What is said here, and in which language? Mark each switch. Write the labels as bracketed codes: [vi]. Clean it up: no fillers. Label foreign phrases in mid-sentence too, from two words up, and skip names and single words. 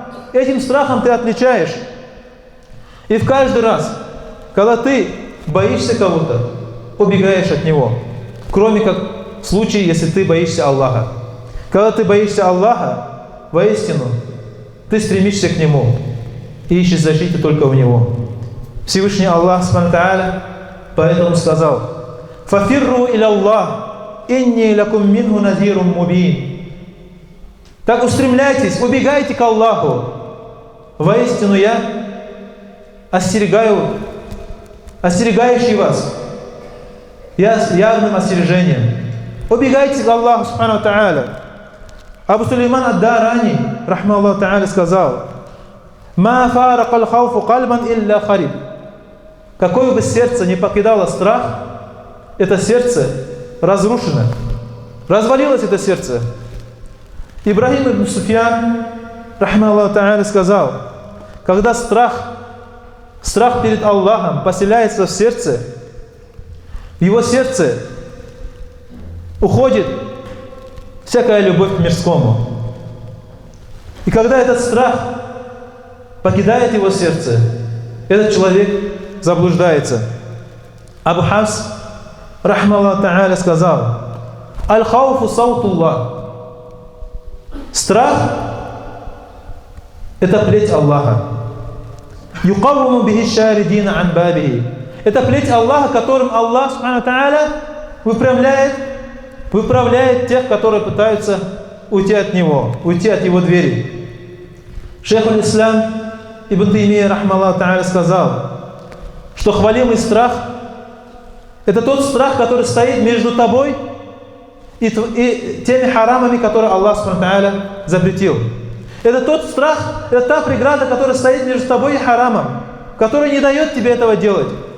[ru] Этим страхом ты отличаешь. И в каждый раз, когда ты боишься кого-то, убегаешь от него. Кроме как в случае, если ты боишься Аллаха. Когда ты боишься Аллаха, воистину, ты стремишься к Нему и ищешь защиты только в Него. Всевышний Аллах [ar] سبحانه تعالى [ru] поэтому сказал: [ar] «ففروا إلى الله إني لكم منه نذير مبين». [ru] Так устремляйтесь, убегайте к Аллаху. Воистину я остерегающий вас. Я с явным остережением. Убегайте к Аллаху [ar] سبحانه تعالى. Абу Сулейман ад-Дарани, رحمه الله تعالى, сказал: «ما فارق الخوف قلبا إلا خرب». [ru] Какое бы сердце не покидало страх, это сердце разрушено. Развалилось это сердце. [ar] Ибрахим ибн Суфьян, رحمه الله تعالى, [ru] сказал: когда страх перед Аллахом поселяется в сердце, в его сердце уходит всякая любовь к мирскому. И когда этот страх покидает его сердце, этот человек заблуждается. [ar] Абу Хафс, رحمه الله تعالى, сказал: «الخوف سوط الله». [ru] Страх – это плеть Аллаха. [ar] «يقوم به الشاردين عن بابه». [ru] Это плеть Аллаха, которым Аллах [ar] سبحانه تعالى [ru] выправляет тех, которые пытаются уйти от Него, уйти от Его двери. [ar] Шейх аль-Ислам Ибн Таймия, رحمه الله تعالى, [ru] сказал, что хвалимый страх – это тот страх, который стоит между тобой и теми харамами, которые Аллах [ar] سبحانه تعالى [ru] запретил. Это тот страх, это та преграда, которая стоит между тобой и харамом, которая не дает тебе этого делать.